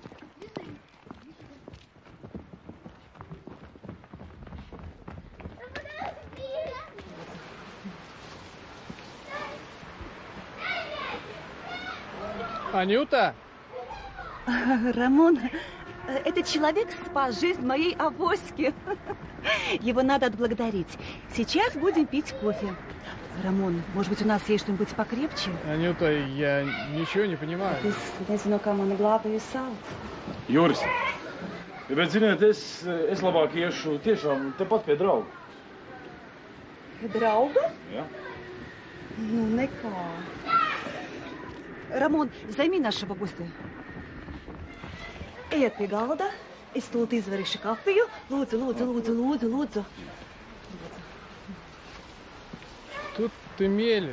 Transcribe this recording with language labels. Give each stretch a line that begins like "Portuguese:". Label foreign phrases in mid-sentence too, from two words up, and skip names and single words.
Russian: Анюта? Рамон, этот человек спас жизнь моей авоськи. Его надо отблагодарить. Сейчас будем пить кофе. Рамон, может быть, у нас есть что-нибудь покрепче? Анюта, я ничего не понимаю.
Latvian: Es nezinu, kā man glābēju sauc. Juris, bet ziniet, es labāk iešu tiešām tepat pie drauga. Drauga? Jā. Nu, nekā.
Russian: Рамон, займи нашего гостя.
Latvian: Ejiet pie galda, es tūlīt izvarīšu kafiju. Lūdzu.
Russian: Тут ты мелешь.